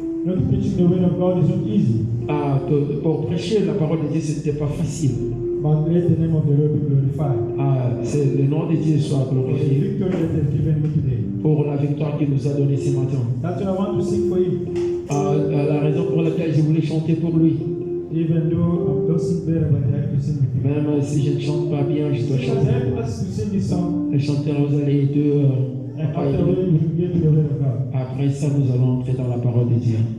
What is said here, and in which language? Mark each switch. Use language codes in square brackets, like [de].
[en] Not preaching the word of God is not easy, [fr] pour prêcher la parole de Dieu, ce n'était pas facile. [en] but let the name of the Lord be glorified. [fr] C'est le nom de Dieu soit [en] For the [fr] glorifié [en] victory that has given me today. [fr] pour la victoire qu'il nous a donnée ce matin. [en] That's what I want to sing for you. [fr] La raison pour laquelle je voulais chanter pour lui. [en] Even though I don't sing better, but I have to sing with you. [fr] Même si je ne chante pas bien, je dois [en] Just [fr] chanter. [en] help us to sing this song, [fr] Les chanteurs, vous allez deux. [en] and after we will get to the word of God. [fr] Après ça, nous allons entrer dans la parole de Dieu.